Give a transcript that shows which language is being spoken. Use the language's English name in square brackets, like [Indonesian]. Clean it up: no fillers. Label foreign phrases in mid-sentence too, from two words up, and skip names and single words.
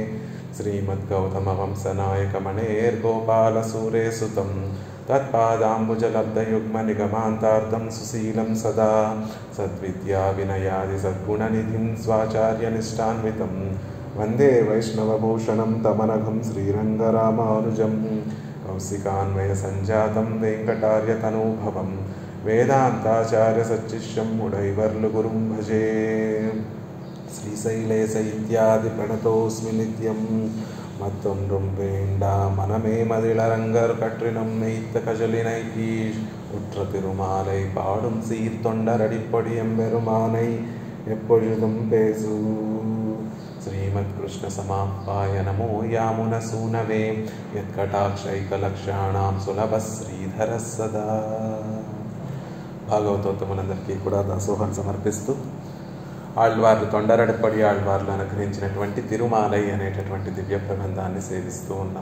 [Sanskrit] శ్రీమద్గౌతమవంశనాయకమణేర్గోపాలసూరేసుతం తత్పాదాంబుజలబ్ధయుగ్మనిగమాంతార్థం సుశీలం సదా సద్విద్యా వినయాది సద్గుణనిధిం స్వాచార్యనిష్టాన్వితం వందే వైష్ణవభూషణం తమనఘం శ్రీరంగరామానుజం కౌశికాన్వయ సంజాతం వెంకటార్యతనూభవం వేదాంతాచార్య సచ్చిష్యం ముడైవర్లు గురుం భజే. శ్రీశైలేశ ఇత్యాది ప్రణతోస్మి నిత్యం [Tamil] மத்தொன்றும் வேண்டா மனமே மதிளரங்கர் கற்றினம் மெய்த்த கஜலினை கீழ் உற்ற திருமாலை பாடும் சீர்தொண்டரடிப்பொடியம் பெருமானை எப்பொழுதும் பேசு. [Sanskrit] శ్రీమత్కృష్ణ సమాపాయ నమో యామున సూనవే యత్కటాక్షైకలక్షాణం సులభ శ్రీధర సదా. [Telugu] భాగవతోత్తములందరికీ కూడా దాసోహం సమర్పిస్తూ ఆళ్వార్లు తొండరడిపడి ఆళ్వార్లు అనుగ్రహించినటువంటి తిరుమాలై అనేటటువంటి దివ్య ప్రబంధాన్ని సేవిస్తూ ఉన్నాం.